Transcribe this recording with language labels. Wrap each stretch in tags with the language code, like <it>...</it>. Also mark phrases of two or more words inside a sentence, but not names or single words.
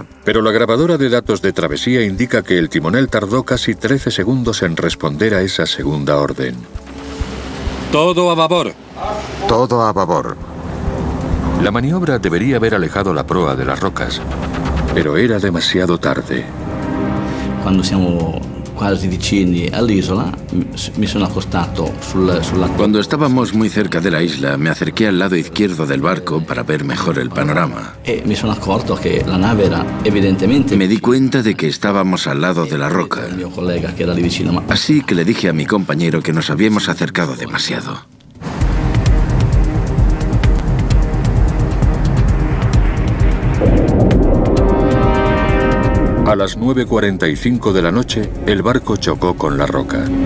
<es>Pero la grabadora de datos de travesía indica que el timonel tardó casi 13 segundos en responder a esa segunda orden. Todo a babor. Todo a babor. La maniobra debería haber alejado la proa de las rocas, pero era demasiado tarde.</es> <it>Cuando siamo quasi vicini all'isola, mi sono accostato sulla...</it> <es>Cuando estábamos muy cerca de la isla, me acerqué al lado izquierdo del barco para ver mejor el panorama.</es> <it>E mi sono accorto che la nave era evidentemente...</it> <es>Me di cuenta de que estábamos al lado de la roca.</es> <it>Il mio collega che era lì vicino,</it> <es>Así que le dije a mi compañero que nos habíamos acercado demasiado. A las 9:45 de la noche, el barco chocó con la roca.</es>